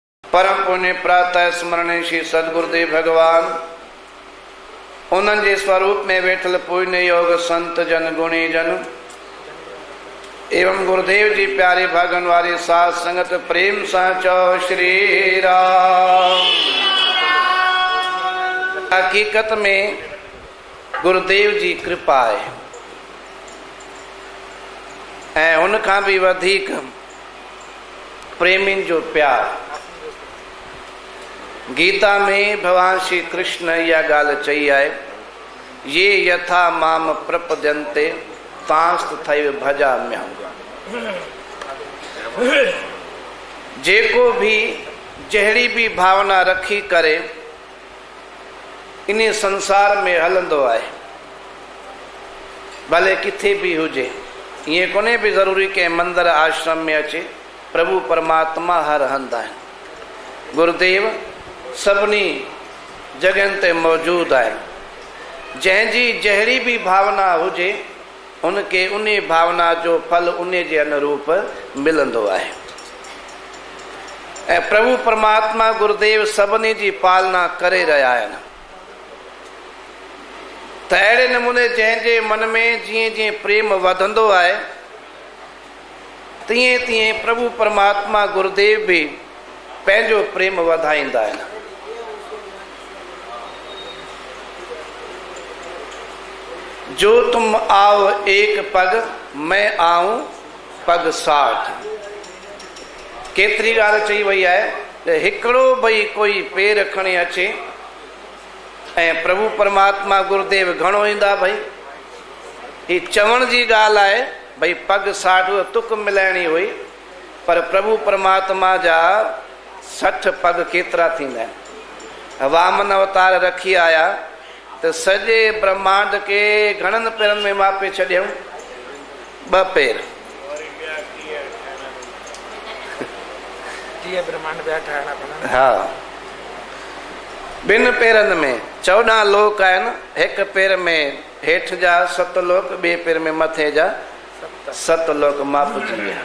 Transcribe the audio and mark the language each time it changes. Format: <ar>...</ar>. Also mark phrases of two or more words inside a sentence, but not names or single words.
<sd>परम पुण्य प्रातः स्मरण श्री सदगुरुदेव भगवान उन्हनि जे स्वरूप में वेठल पुण्य योग संत जन गुणी जन एवं गुरुदेव जी प्यारे भागन वारी साध संगत प्रेम सा चो श्री राम। हकीकत में गुरुदेव जी कृपा है उनखां भी वधीक प्रेमिन जो प्यार। गीता में भगवान श्री कृष्ण यह गाल चई है,</sd> <sa>ये यथा माम प्रपद्यन्ते तांस्त थैव भजाम्यहम्।</sa> <sd>जेको भी जहिड़ी भी भावना रखी करे इन संसार में हलंदो है, भले किथे भी हुजे। ये कोने भी जरूरी के मंदिर आश्रम में अचे, प्रभु परमात्मा हर हंदा है। गुरुदेव सभनी जगह ते मौजूद है। जंहिंजी जहिड़ी भी भावना हुजे उनके उन भावना जो फल उन जे अनुरूप मिलंदो है। ऐं प्रभु परमात्मा गुरुदेव सभनी जी पालना करे</sd> <hi>रहा है।</hi> <sd>त अहिड़े नमूने जंहिंजे मन में जीअं जीअं प्रेम वधंदो आहे तीअं तीअं प्रभु परमात्मा गुरुदेव भी पंहिंजो प्रेम वधाईंदा आहिनि।</sd> <hi>जो तुम आओ एक पग मैं आऊं पग 60।</hi> <sd>केतरी ॻाल्हि चई वई आहे, हिकिड़ो भई कोई पेर खणी अचे ऐं प्रभु परमात्मा गुरुदेव घणो ईंदा। भई ही चवण जी ॻाल्हि आहे, भई पग 60 तुक मिलाइणी हुई, पर प्रभु परमात्मा जा 60 पग केतिरा थींदा आहिनि। वामन अवतार रखी आया तो सॼे ब्रह्मांड के घणनि पेरनि में मापे छॾियऊं, 2 पेर। हाँ, 2 पेरनि में 14 लोक आहिनि। हिकु पेर में हेठि जा 7 लोक, ॿिए पेर में मथे जा 7 लोक मापजी विया।</sd>